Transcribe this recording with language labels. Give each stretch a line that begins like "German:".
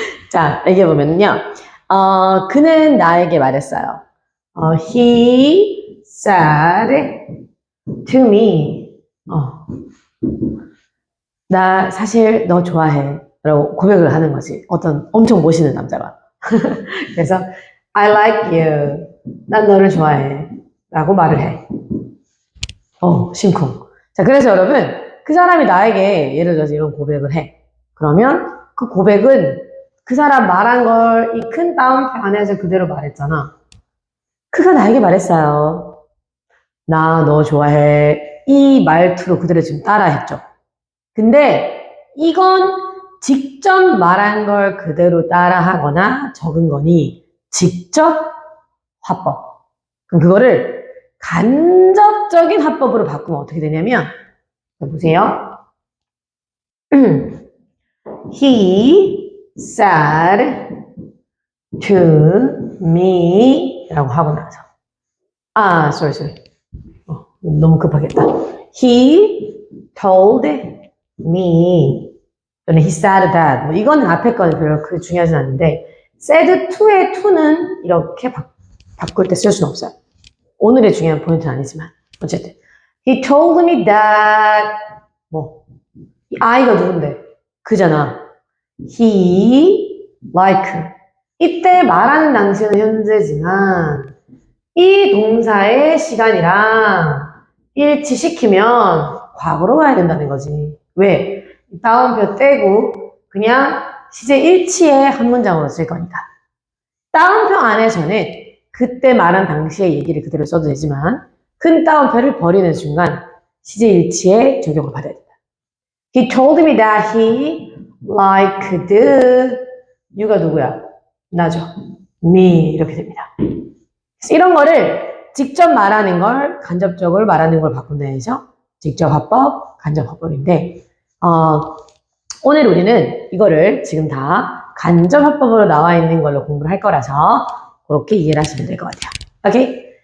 Korean: 자, 얘기해보면요. 그는 나에게 말했어요.
English: He said to me.
Korean: 나 사실 너 좋아해. 라고 고백을 하는 거지. 어떤 엄청 멋있는 남자가. 그래서
English: I like you.
Korean: 난 너를 좋아해. 라고 말을 해. 심쿵. 자, 그래서 여러분, 그 사람이 나에게 예를 들어서 이런 고백을 해. 그러면 그 고백은 그 사람 말한 걸 이 큰 따옴표 안에서 그대로 말했잖아. 그가 나에게 말했어요. 나 너 좋아해. 이 말투로 그대로 지금 따라했죠. 근데 이건 직접 말한 걸 그대로 따라하거나 적은 거니 직접 화법. 그럼 그거를 간접적인 화법으로 바꾸면 어떻게 되냐면 보세요.
English: He said to me
Korean: 라고 하고 나서
English: sorry.
Korean: 너무 급하겠다.
English: He told me
Korean: 또는
English: he said that
Korean: 뭐 이거는 앞에 거는 별로 그렇게 중요하진 않은데 said to의 to는 이렇게 바꿀 때 쓸 수는 없어요. 오늘의 중요한 포인트는 아니지만 어쨌든
English: he told me that
Korean: 이 I가 누군데? 그잖아.
English: he like
Korean: 이때 말하는 당시는 현재지만 이 동사의 시간이랑 일치시키면 과거로 가야 된다는 거지. 왜? 따옴표 떼고 그냥 시제 일치의 한 문장으로 쓸 거니까. 따옴표 안에서는 그때 말한 당시의 얘기를 그대로 써도 되지만 큰 따옴표를 버리는 순간 시제 일치에 적용을 받아야 된다.
English: He told me that he liked you가
Korean: 누구야? 나죠. me 이렇게 됩니다. 이런 거를 직접 말하는 걸 간접적으로 말하는 걸 바꾼다 해서 직접 화법, 간접 화법인데 오늘 우리는 이거를 지금 다 간접 화법으로 나와 있는 걸로 공부를 할 거라서 그렇게 이해를 하시면 될 것 같아요. 오케이?